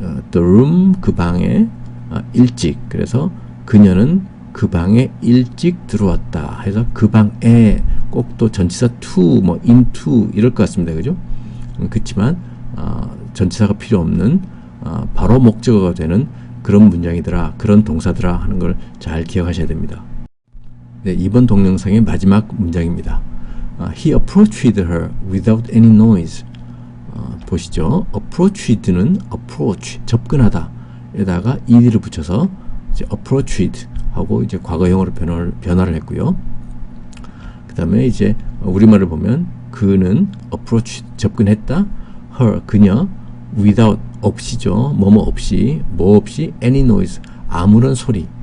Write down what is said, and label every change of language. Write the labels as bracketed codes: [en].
[ko] the room 그 방에 일찍. 그래서 그녀는 그 방에 일찍 들어왔다 해서 그 방에 꼭 또 전치사 to 뭐 into 이럴 것 같습니다. 그죠? 그렇지만 전치사가 필요 없는 바로 목적어가 되는 그런 문장이더라, 그런 동사더라 하는 걸 잘 기억하셔야 됩니다. 네, 이번 동영상의 마지막 문장입니다. [en] He approached her without any noise. [ko] 보시죠. approached는 approach, 접근하다 에다가 ed를 붙여서 이제 approached 하고 이제 과거형으로 변화를 했고요. 그 다음에 이제 우리말을 보면 그는 approach, 접근했다. her, 그녀, without, 없이죠. 뭐뭐 없이, 뭐 없이, any noise, 아무런 소리.